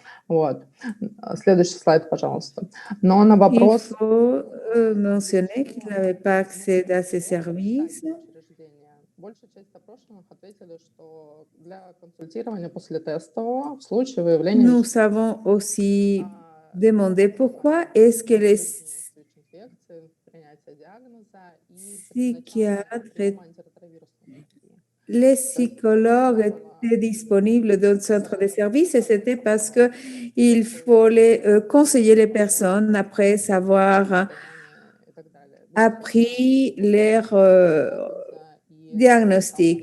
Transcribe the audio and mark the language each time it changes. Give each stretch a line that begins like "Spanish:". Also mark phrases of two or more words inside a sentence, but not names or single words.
Russian: Вот. Следующий слайд, пожалуйста. Но на
French: Il
Russian: вопрос...
French: faut mentionner qu'il n'avait pas accès à ces services.
Russian: Большая часть опрошенных ответили, что для консультирования после тестового в случае выявления
French: Nous avons aussi demandé pourquoi est-ce que les psychiatres, les psychologues étaient disponibles dans le centre de services et c'était parce qu'il fallait conseiller les personnes après avoir appris leur diagnostic.